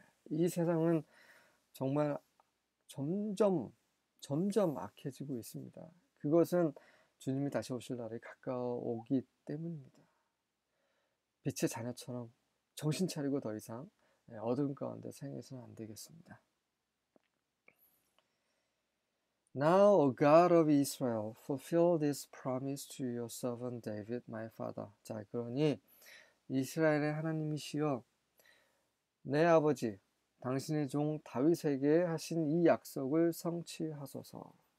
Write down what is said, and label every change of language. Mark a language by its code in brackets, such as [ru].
[ko] 이 세상은 정말 점점 악해지고 있습니다. 그것은 주님이 다시 오실 날이 가까워오기 때문입니다. 빛의 자녀처럼 정신 차리고 더 이상 어두운 가운데 생해서는 안 되겠습니다. [en] Now, O God of Israel, fulfill this promise to your servant David, my father. [ko] 자, 그러니 이스라엘의 하나님이시여, 내 아버지, 당신의 종 다윗에게 하신 이 약속을 성취하소서.